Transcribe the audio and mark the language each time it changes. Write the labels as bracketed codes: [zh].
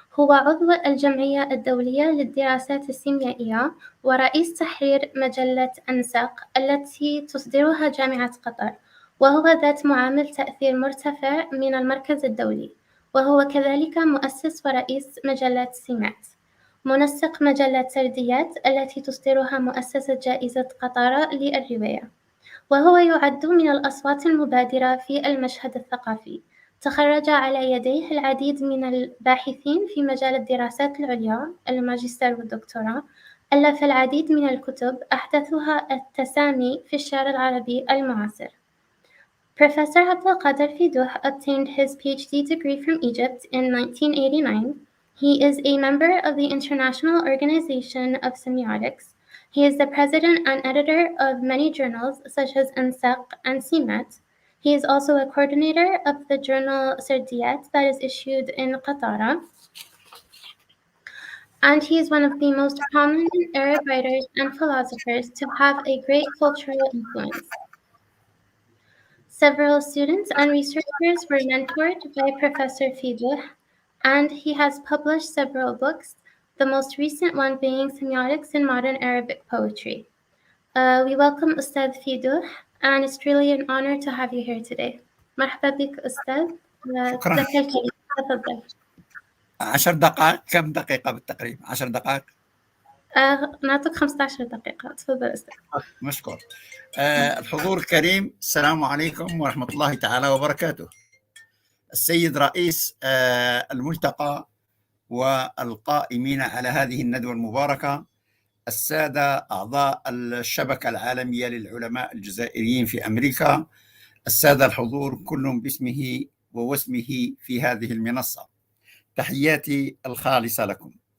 [ar] هو عضو الجمعية الدولية للدراسات السيميائية ورئيس تحرير مجلة أنساق التي تصدرها جامعة قطر، وهو ذات معامل تأثير مرتفع من المركز الدولي، وهو كذلك مؤسس ورئيس مجلة سمات، منسق مجلة سرديات التي تصدرها مؤسسة جائزة قطر للرواية، وهو يعد من الأصوات المبادرة في المشهد الثقافي. تخرج على يديه العديد من الباحثين في مجال الدراسات العليا، الماجستير والدكتوراه، ألف العديد من الكتب أحدثها التسامي في الشعر العربي المعاصر. [en] Professor القادر obtained his PhD degree from Egypt in 1989. He is a member of the International Organization of Semiotics. He is the president and editor of many journals such as INSEC and CMET. He is also a coordinator of the journal Sardiyat that is issued in Qatar. And he is one of the most prominent Arab writers and philosophers to have a great cultural influence. Several students and researchers were mentored by Professor Fiduh, and he has published several books, the most recent one being Semiotics in Modern Arabic Poetry. We welcome Ustad Fiduh, and it's really an honor to have you here today. [ar] مرحبا بك أستاذ. شكرا. لك الكلمة. تفضل. 10 دقائق، كم دقيقة بالتقريب؟ 10 دقائق؟ نعطيك 15 دقيقة. تفضل أستاذ. مشكور. الحضور الكريم، السلام عليكم ورحمة الله تعالى وبركاته. السيد رئيس الملتقى والقائمين على هذه الندوة المباركة، السادة أعضاء الشبكة العالمية للعلماء الجزائريين في أمريكا، السادة الحضور كل باسمه ووسمه في هذه المنصة، تحياتي الخالصة لكم.